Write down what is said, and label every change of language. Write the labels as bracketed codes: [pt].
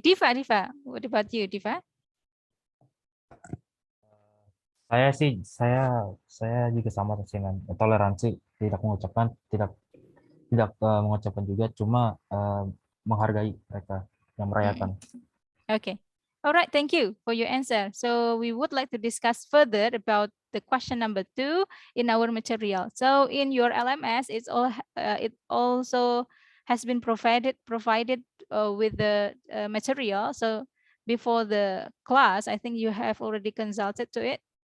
[en] Diva, what about you, Diva? [id] Saya juga sama dengan toleransi, tidak mengucapkan, tidak mengucapkan juga, cuma menghargai mereka yang merayakan. [en] Okay. All right, thank you for your answer. So we would like to discuss further about the question number 2 in our material. So in your LMS, it also has been provided with the material. So before the class, I think you have already consulted to it.